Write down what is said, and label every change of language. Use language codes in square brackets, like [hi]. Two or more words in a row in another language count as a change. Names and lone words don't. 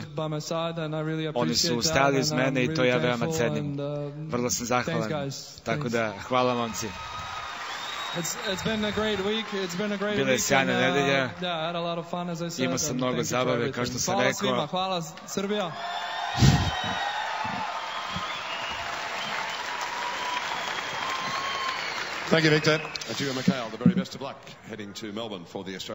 [sr] Oni su stajali uz mene i to ja veoma cenim. Vrlo sam zahvalan. Tako da, hvala momci. Bila je sjajna nedelja. Imao sam mnogo zabave, kao što sam rekao. Hvala Srbija. [en] Thank you, Viktor. To you and Mikhail, the very best of luck heading to Melbourne for the Australian